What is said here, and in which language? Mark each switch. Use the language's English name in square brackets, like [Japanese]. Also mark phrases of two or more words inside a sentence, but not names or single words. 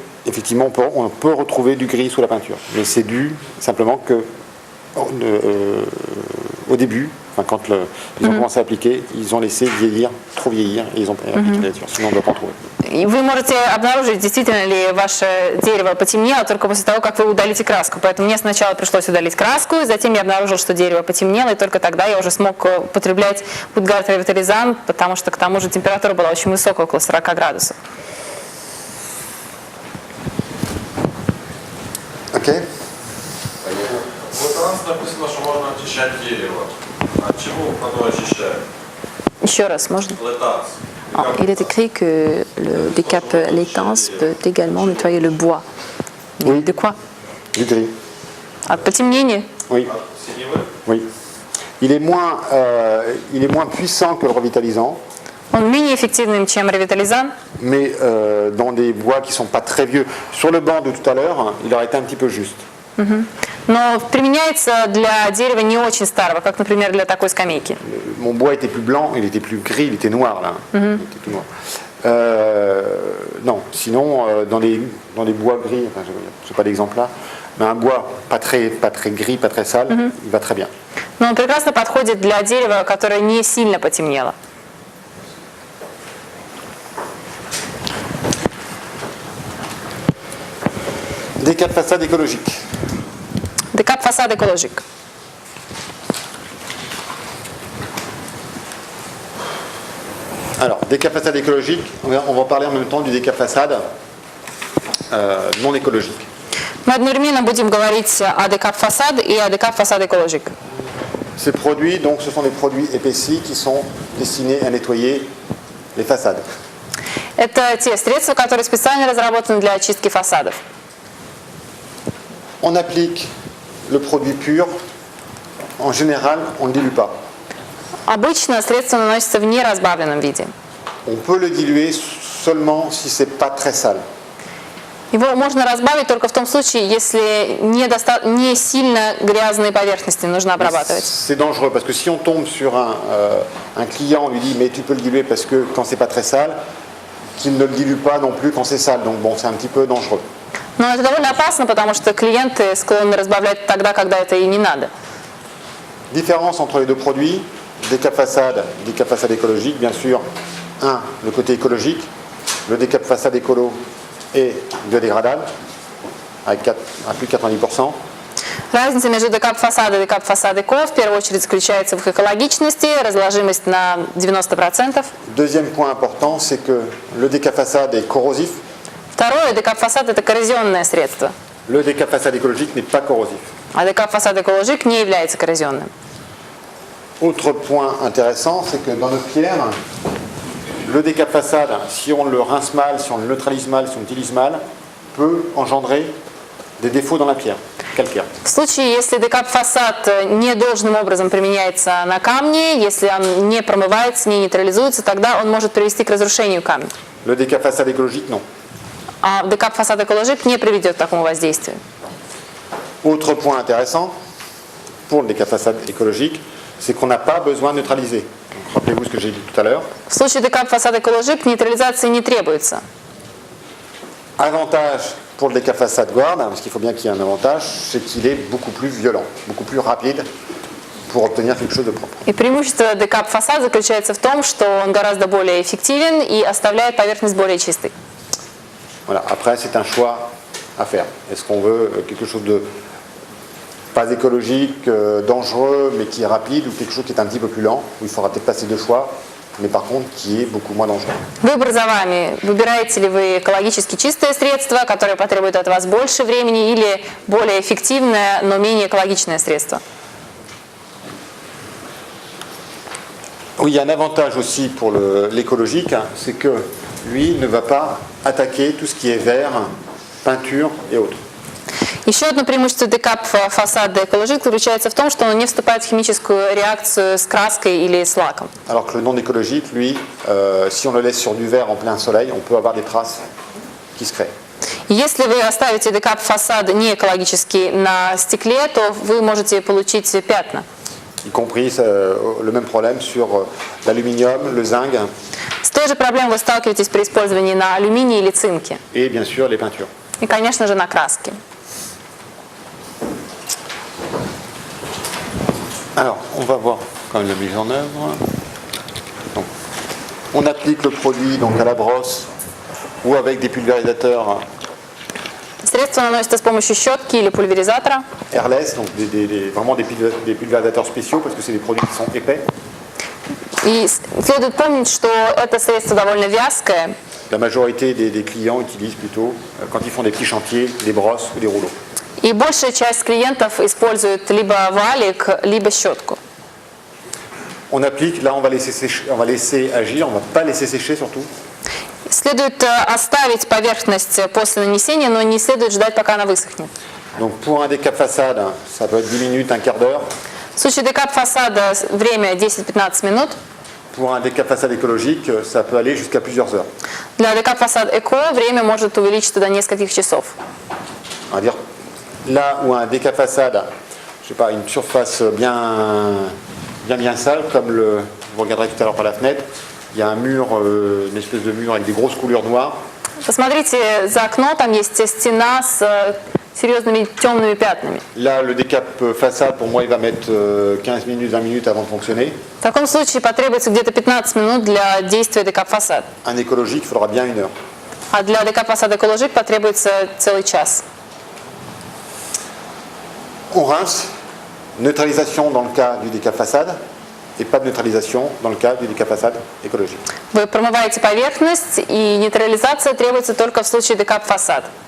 [French] Et effectivement, on peut retrouver du gris sous la peinture. Mais c'est dû simplement que au début, enfin, quand ils ont commencé à appliquer, ils ont laissé vieillir, trop vieillir, et ils ont appliqué la nature. Sinon, on ne doit pas en trouver. [Russian] И вы можете обнаружить, действительно ли ваше дерево потемнело только после того, как вы удалите краску. Поэтому мне сначала пришлось удалить краску, и затем я обнаружил, что дерево потемнело, и только тогда я уже смог употреблять Woodguard Revitalizant, потому что к тому же температура была очень высокая, около 40 градусов. [French] Ok. [Russian] В латанце написано, что можно очищать дерево. От чего оно очищает? Еще раз, можно? Латанц. [French] Ah, il est écrit que le décap laitance peut également nettoyer le bois. Mais Oui. de quoi? Du gris. [Russian] От потемнения? [French] Oui. [Russian] От синевы. [French] Oui. Il est moins puissant que le revitalisant, [Russian] Он менее эффективным, чем ревитализан, [French] mais dans des bois qui ne sont pas très vieux. Sur le banc de tout à l'heure, il aurait été un petit peu juste. [Russian] но применяется для дерева не очень старого, как, например, для такой скамейки. [French] Mon bois était plus blanc, il était plus gris, il était noir là. Il était tout noir. Non, sinon dans les bois gris, enfin, je n'ai pas d'exemple là, mais un bois pas très gris, pas très sale, il va très bien. [Russian] Но он прекрасно подходит для дерева, которое не сильно потемнело. [French] Décap façade écologique. Décap façade écologique. Alors, décap façade écologique, on va parler en même temps du décap façade non écologique. [Russian] Мы одновременно будем говорить о décap façade и о décap façade écologique. [French] Ces produits, donc, ce sont des produits épaissis qui sont destinés à nettoyer les façades. [Russian] Это те средства, которые специально разработаны для очистки фасадов. [French] On applique le produit pur. En général, on ne le dilue pas. [Russian] Обычно средство наносится в неразбавленном виде. [French] On peut le diluer seulement si c'est pas très sale. [Russian] Его можно разбавить только в том случае, если не сильно грязные поверхности нужно обрабатывать. [French] C'est dangereux parce que si on tombe sur un client, on lui dit mais tu peux le diluer parce que quand c'est pas très sale, qu'il ne le dilue pas non plus quand c'est sale. Donc bon, c'est un petit peu dangereux. [Russian] Но это довольно опасно, потому что клиенты склонны разбавлять тогда, когда это и не надо. [French] Différence entre les deux produits, décap façade écologique, bien sûr. Un, le côté écologique, le décap façade écolo est biodégradable, à plus de 90%. [Russian] Разница между décap façade и décap façade éco в первую очередь заключается в их экологичности, разложимость на 90%. [French] Deuxième point important, c'est que le décap façade est corrosif. [Russian] Второе, décap façade это коррозионное средство, [French] Le décap façade écologique n'est pas corrosif. [Russian] а décap façade écologique не является коррозионным. [French] Autre point intéressant, c'est que dans notre pierre, le décap façade, si on le rince mal, si on le neutralise mal, si on l'utilise mal, peut engendrer des défauts dans la pierre calcaire. [Russian] В случае, если décap façade недолжным образом применяется на камне, если он не промывается, не нейтрализуется, тогда он может привести к разрушению камня. [French] Le décap façade écologique, non. [Russian] А décap façade écologique не приведет к такому воздействию. [French] Autre point intéressant pour le décap façade écologique, c'est qu'on n'a pas besoin de neutraliser. Donc, rappelez-vous ce que j'ai dit tout à l'heure. [Russian] В случае décap façade écologique нейтрализации не требуется. [French] Avantage pour le décap façade guard, parce qu'il faut bien qu'il y ait un avantage, c'est qu'il est beaucoup plus violent, beaucoup plus rapide pour obtenir quelque chose de propre. [Russian] И преимущество décap façade заключается в том, что он гораздо более эффективен и оставляет поверхность более чистой. [French] Voilà. Après, c'est un choix à faire. Est-ce qu'on veut quelque chose de pas écologique, dangereux, mais qui est rapide, ou quelque chose qui est un petit peu plus lent, où il faudra peut-être passer deux choix, mais par contre qui est beaucoup moins dangereux. [Russian] Выбор за вами. Выбираете ли вы экологически чистое средство, которое потребует от вас больше времени, или более эффективное, но менее экологичное средство? [French] Oui, il y a un avantage aussi pour l'écologique, hein, c'est que lui ne va pas attaquer tout ce qui est verre, peinture et autres. [Russian] Еще одно преимущество décap façade écologique заключается в том, что он не вступает в химическую реакцию с краской или с лаком. [French] Alors que le non écologique, lui, si on le laisse sur du verre en plein soleil, on peut avoir des traces qui se créent. [Russian] Если вы оставите décap façade не экологический на стекле, то вы можете получить пятна. [French] Y compris le même problème sur l'aluminium, le zinc [Russian] С той же проблемой вы сталкиваетесь при использовании на алюминии или цинке. [French] et bien sûr les peintures. [Russian] И, конечно же, на краски. [French] Alors, on va voir quand même la mise en œuvre. Donc, on applique le produit donc, à la brosse ou avec des pulvérisateurs [Russian] Средство наносится с помощью щетки или пульверизатора. [French] airless, donc vraiment des pulvérisateurs spéciaux parce que c'est des produits qui sont épais. [Russian] И следует помнить, что это средство довольно вязкое. [French] La majorité des clients utilisent plutôt, quand ils font des petits chantiers, des brosses ou des rouleaux. [Russian] И большая часть клиентов использует либо валик, либо щетку. [French] On applique, là on va laisser agir, on ne va pas laisser sécher surtout. [Russian] Следует оставить поверхность после нанесения, но не следует ждать, пока она высохнет. [French] Donc pour un décap façade, ça peut être 10 minutes, un quart d'heure. [Russian] В случае декап фасада время 10-15 минут. [French] Pour un décap façade écologique, ça peut aller jusqu'à plusieurs heures. [Russian] Для декап фасад эко время может увеличиться до нескольких часов. [French] On va dire, là où un décap façade, je sais pas, une surface bien sale, comme vous regarderez tout à l'heure par la fenêtre, il y a un mur, une espèce de mur avec des grosses coulures noires. [Russian] Посмотрите за окно, там есть стена с серьезными темными пятнами. [French] Là, le décap façade, pour moi, il va mettre 15 minutes, 20 minutes avant de fonctionner. [Russian] В таком случае потребуется где-то 15 минут для действия декап фасад. [French] Un écologique, il faudra bien 1 heure. [Russian] А для декап фасада экологик потребуется целый час. [French] On rince, neutralisation dans le cas du décap façade, et pas de neutralisation dans le cas du décap façade écologique. [Russian] Вы промываете поверхность, и нейтрализация требуется только в случае декап фасад.